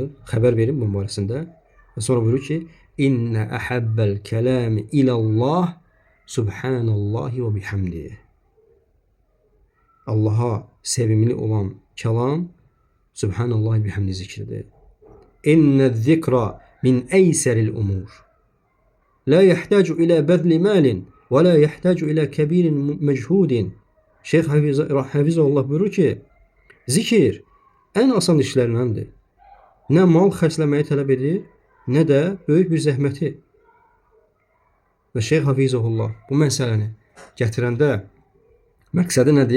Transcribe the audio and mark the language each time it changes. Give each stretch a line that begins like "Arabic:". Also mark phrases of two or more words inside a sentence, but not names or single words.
Azerbaijani: Xəbər verin bunun barəsində. Və sonra buyurur ki:
Arabic: "إن أحب الكلام إلى الله سبحان الله وبحمده."
Azerbaijani: Allah'a sevimli olan kəlam
Arabic: سبحان الله بحمده
Azerbaijani: zikridir.
Arabic: إن الذكر من أيسر الأمور. لا يحتاج إلى بذل مال ولا يحتاج إلى كبير مجهود.
Azerbaijani: Şeyh Hafizullah buyurur ki, zikir ən asan işlərindəndir. Nə mal xərcləməyi tələb edir, nə də böyük bir zəhməti. Və Şeyh Hafizullah bu məsələni gətirəndə məqsədi nədir?